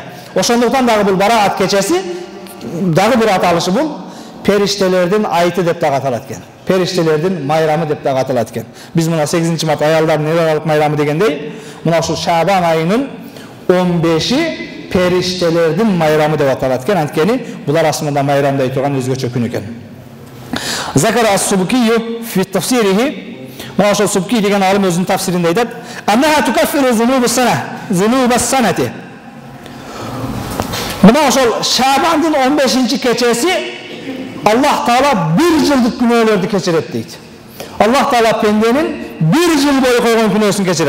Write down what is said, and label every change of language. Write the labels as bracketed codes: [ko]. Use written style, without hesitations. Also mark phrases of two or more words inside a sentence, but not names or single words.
[ky] Ошондуктан дагы бул Бараат кечеси дагы бир аталышы бул периштелердин айты деп дагы аталат экен. Периштелердин майрамы деп дагы аталат экен. Биз мына 8 март аялдардын нералык майрамы дегендей, мына ушул Шабан айынын 15-и периштелердин майрамы деп аталат экен. Анткени булар асманда майрамдай турган өзгөчө күн экен. [ar] ذكر السبكي في تفسيره, [ky] мына ошол Субки деген алым өзүнүн тафсиринде айтат: [ar] "أنها تكفر ذنوب السنة." [ky] Мына ошол Шабандын 15-чи кечеси Аллах Таала 1 жылдык күнөөлөрдү кечирет дейт. Аллах Таала пенденин 1 жыл бою койгон күнөөсүн кечирет.